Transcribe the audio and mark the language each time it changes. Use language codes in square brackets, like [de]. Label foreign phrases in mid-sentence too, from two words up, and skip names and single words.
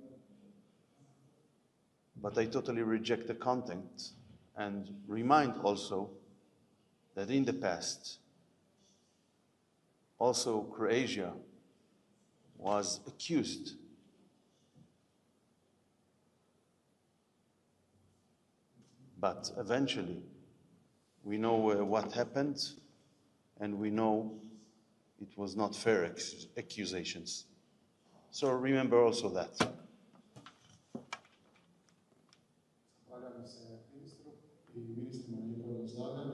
[en] But I totally reject the content and remind also that in the past, also Croatia was accused but eventually we know what happened, and we know it was not fair accusations. So remember also that. [hr] Zahvaljujem se ministru I ministrima na njihovom izlaganju.